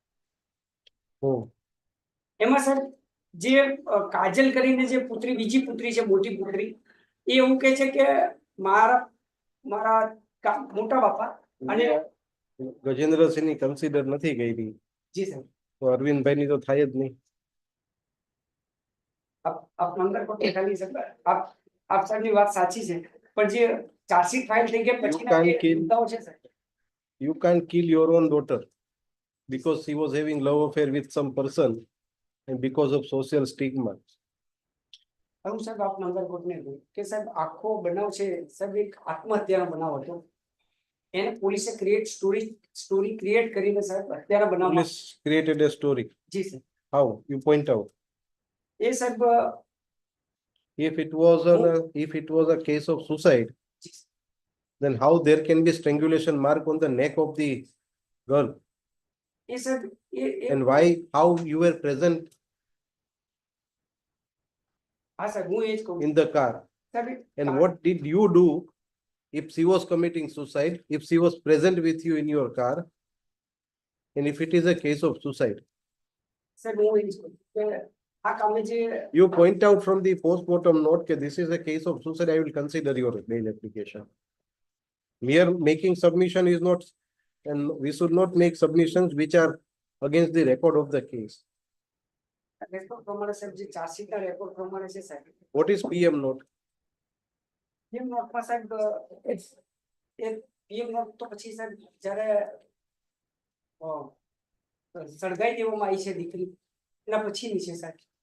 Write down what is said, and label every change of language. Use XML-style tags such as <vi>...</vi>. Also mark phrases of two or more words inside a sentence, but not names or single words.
<gu>એમાં સાહેબ જે કાજલ કરીને જે બીજી પુત્રી છે મોટી પુત્રી એ એવું કહે છે કે મારા મોટા બાપા અને ગજેન્દ્રસિંહની કન્સિડર નથી કરી જી સાહેબ તો અરવિંદભાઈની તો થાય જ નહીં. આપ નંબર પર ખાલી સાહેબ આપ સાહેબની વાત સાચી છે પણ જે</gu> <en>chargesheet file</en> <gu>થઈ ગયા પછીના જે મુદ્દાઓ છે સાહેબ</gu> <en>You can't kill your own daughter because she was having love affair with some person and because of social stigma.</en> <gu>હું સાહેબ આપ નંબર કોર્ટને કહું કે સાહેબ આખો બનાવ છે સાહેબ એક આત્મહત્યાનો બનાવ હતો. એને પોલીસે</gu> <en>story create</en> <gu>કરીને સાહેબ હત્યાના બનાવમાં</gu> <en>Police created a story.</en> <gu>જી સર</gu> <en>How? You point out.</en> <gu>એ સાહેબ</gu> <en>If it was a case of suicide, then how there can be strangulation mark on the neck of the girl?</en> <gu>એ સાહેબ</gu> <en>And why? How you were present</en> <gu>હા સાહેબ હું એ જ કહું</gu> <en>in the car?</en> <gu>સાહેબ</gu> <en>And what did you do if she was committing suicide? If she was present with you in your car, and if it is a case of suicide?</en> <gu>સાહેબ હું એ જ કહું કે આ કામે જે</gu> <en>You point out from the postmortem note that this is a case of suicide, I will consider your bail application. Mere making submission is not, and we should not make submissions which are against the record of the case.</en> <gu>રેકોર્ડ પ્રમાણે સાહેબ જે ચાર્જશીટના રેકોર્ડ પ્રમાણે છે સાહેબ</gu> <en>What is PM note?</en> <gu>પીએમ નોટમાં સાહેબ એ</gu> <en>PM note</en> <gu>તો પછી સાહેબ જ્યારે સળગાઈ દેવામાં આવી છે દીકરી એના પછીની છે સાહેબ.</gu>